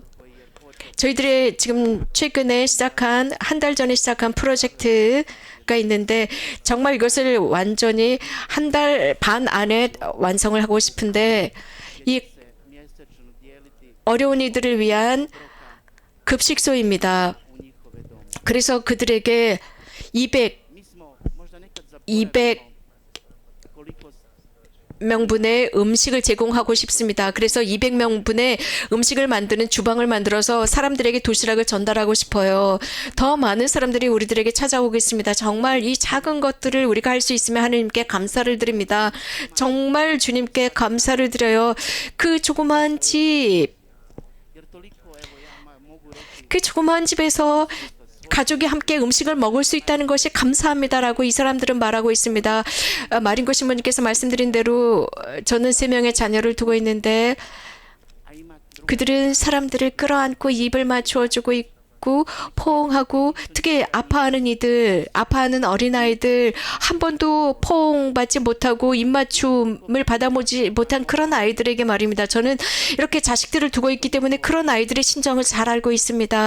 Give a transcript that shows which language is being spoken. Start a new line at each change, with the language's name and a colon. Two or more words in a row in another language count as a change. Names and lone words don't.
Korean: 저희들의 지금 최근에 시작한, 한 달 전에 시작한 프로젝트가 있는데 정말 이것을 완전히 한 달 반 안에 완성을 하고 싶은데, 이 어려운 이들을 위한 급식소입니다. 그래서 그들에게 200
Serbian: My smo možda nekad 200 koliko
Korean: 명분의 음식을 제공하고 싶습니다. 그래서 200명분의 음식을 만드는 주방을 만들어서 사람들에게 도시락을 전달하고 싶어요. 더 많은 사람들이 우리들에게 찾아오겠습니다. 정말 이 작은 것들을 우리가 할 수 있으면 하나님께 감사를 드립니다. 정말 주님께 감사를 드려요. 그 조그만 집,
Serbian: jer toliko evo ja mogu reći
Korean: 그 조그만 집에서 가족이 함께 음식을 먹을 수 있다는 것이 감사합니다라고 이 사람들은 말하고 있습니다. 마린고 신부님께서 말씀드린 대로 저는 3명의 자녀를 두고 있는데
Serbian: a ima druga
Korean: 그들은 사람들을 끌어안고 입을 맞추어주고 있고 포옹하고 특히 아파하는 이들, 아파하는 어린아이들 한 번도 포옹받지 못하고 입맞춤을 받아보지 못한 그런 아이들에게 말입니다. 저는 이렇게 자식들을 두고 있기 때문에 그런 아이들의 심정을 잘 알고 있습니다.